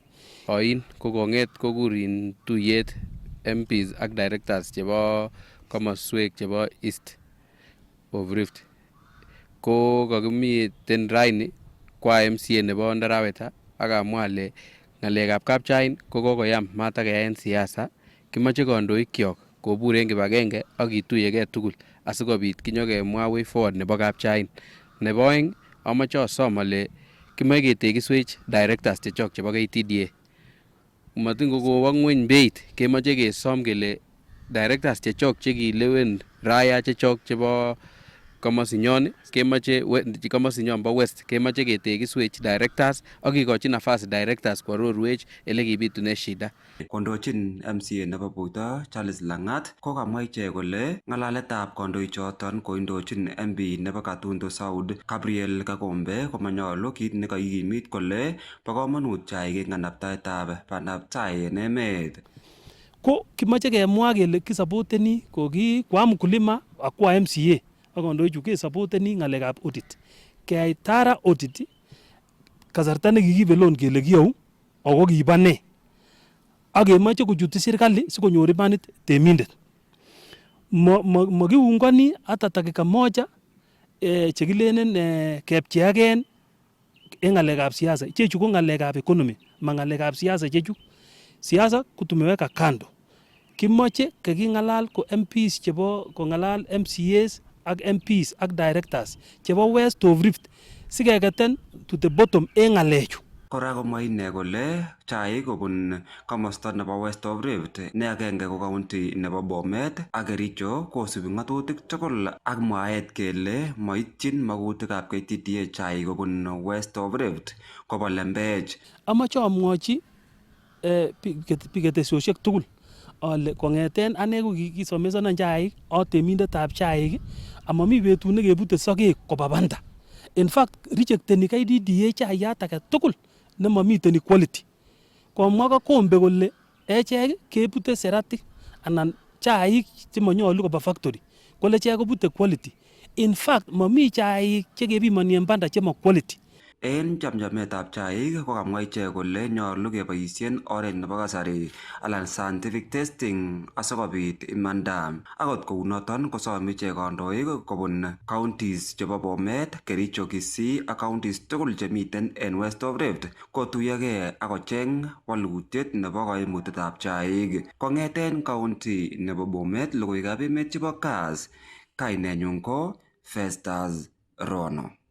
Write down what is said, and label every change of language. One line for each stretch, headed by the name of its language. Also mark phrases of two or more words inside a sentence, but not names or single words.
Kalenjin: Oin ko konget kokurin tuyet MPs ak directors chebo komoswek chebo East of Rift. Ko kakimiten raini kwa MCA nebo Ndaraweta ak amwa ale ngalekab kapchain ko kokoyam matakeyaen siasa, kimoche kandoikyok kobur en kibagenge ak kituyegei tugul asikobit kinyokemwa
English: way forward
Kalenjin: nebo kapchain. Nebo oeng amoche asom ale kimoche ketekiswech directors chechok chebo KTDA. Matin kokowo ngweny beit, kemoche kesom kele directors chechok chekilewen raya chechok chebo komosinyon kemoche komosinyon bo West kemoche ketekiswech directors ak kikochi nafasi directors kwarorwech ele kibitune shida. Kondochin MCA nebo Buito Charles Langat ko kamwa ichek kole ngalaletab kandoichoton koindochin MP nebo Katundu South Gabriel Kagombe komanyolu kit nekakikimit kole bo komonut chaik eng kanabtaetab bandabtai en emet. Ko kimoche kemwa kele kisapoteni
Swahili: kwa mkulima
Kalenjin: ak kwa MCA ak kandoichu kesapoteni ngalekab audit. Keyai tara audit kasarta nekikibe loan kele kiyau ako kiba ne. Ak kemoche kochuti serikali sikonyor imanit temindet. Makiungani
Swahili: hata dakika moja
Kalenjin: chekilenen kepcheaken en ngalekab siasa. Ichechu ko ngalekab economy, ma ngalekab siasa chechu. Siasa kutumeweka kando. Kimoche kakingalal ko MPs chebo kongalal MCAs ak MPs ak directors chebo West of Rift sikeketen
English: to the bottom
Kalenjin: en ngalechu. Kora komwa ine kole chaik kobun komosta nebo West of Rift ne agenge ko county nebo Bomet ak Kericho kosubi ngatutik tugul ak mwaet kele moityin magutikab KTDA chaik kobun West of Rift kobo lembech. Amache amwochi piketesiosiek tugul ale kongeten ane ko kikisomesanan chaik atemindetab chaik amami betut nekebute sokek koba banda.
English: In fact
Kalenjin: rejecteni KTDA chaiyat age tugul nemamiten equality. Komwa Kagombe kole echek kebute seratik anan chaik chemanyolu koba factory kole echek kobute quality.
English: In fact
Kalenjin: mami chaik chekebimani en banda chema quality. En chamchametab chaik ko kamwa ichek kole nyolu keboisien oret nebo kasari alan
English: scientific testing
Kalenjin: asikobit imanda. Akot kounoton kosom ichek kandoik kobun counties chebo Bomet, Kericho, Kisii ak counties tugul chemiten en West of Rift kotuyogei ak kocheng walutiet nebo koimutietab chaik. Kong'eten county nebo Bomet, logoiwekab emet chebo Kass, kainenyun ko Festus Rono.